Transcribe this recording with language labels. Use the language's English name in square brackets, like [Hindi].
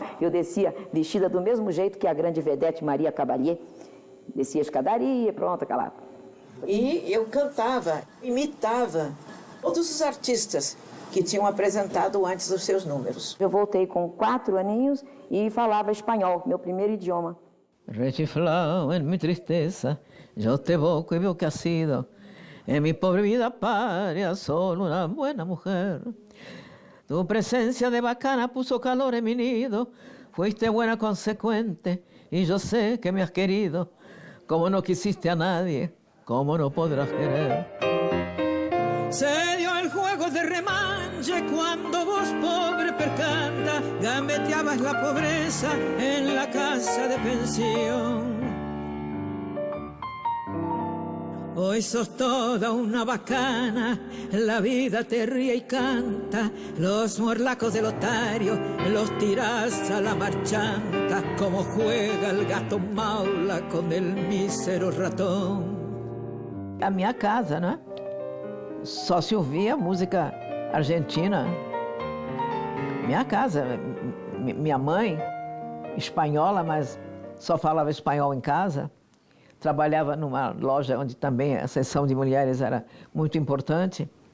[Portuguese] Eu descia vestida do mesmo jeito que a grande vedete Maria Cavalier. Descia a escadaria, pronto, aquela... E eu cantava, imitava todos os artistas que tinham apresentado antes os seus números. Eu voltei com 4 aninhos e falava espanhol, meu primeiro idioma. [Spanish] Rechiflado en mi tristeza, yo te evoco y veo que has sido en mi pobre vida paria solo una buena mujer. Tu presencia de bacana puso calor en mi nido, fuiste buena consecuente y yo sé que me has querido, como no quisiste a nadie. ¿Cómo no podrás querer? Se dio el juego de remanche cuando vos, pobre percanta, gambeteabas la pobreza en la casa de pensión. Hoy sos toda una bacana, la vida te ríe y canta, los morlacos del otario los tirás a la marchanta, como juega el gato maula con el mísero ratón. [Portuguese] A minha casa, né? Só se ouvia música argentina. Minha casa, minha mãe, espanhola, mas só falava espanhol em casa. Trabalhava numa loja onde também a seção de mulheres era muito importante.